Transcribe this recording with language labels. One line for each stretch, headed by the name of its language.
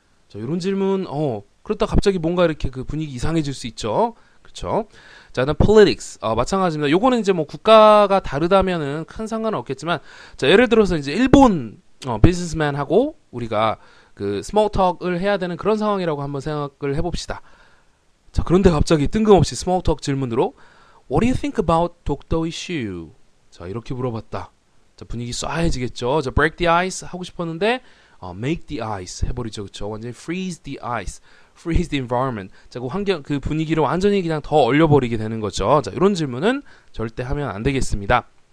Korean: 자, 이런 질문, 그렇다 갑자기 뭔가 이렇게 그 분위기 이상해질 수 있죠. 그렇죠? 자, 그다음 politics. 마찬가지입니다. 요거는 이제 뭐 국가가 다르다면은 큰 상관은 없겠지만, 자, 예를 들어서 이제 일본 비즈니스맨하고 우리가 그 small talk을 해야 되는 그런 상황이라고 한번 생각을 해봅시다. 자, 그런데 갑자기 뜬금없이 small talk 질문으로
English: What do you think about
Korean: 독도 issue? 자, 이렇게 물어봤다. 자, 분위기 쏴해지겠죠. 자, break the ice 하고 싶었는데
English: make the ice
Korean: 해버리죠. 그쵸?
English: 완전히 freeze the ice, freeze the environment.
Korean: 자, 그 환경, 그 분위기를 완전히 그냥 더 얼려버리게 되는 거죠. 자, 이런 질문은 절대 하면 안 되겠습니다.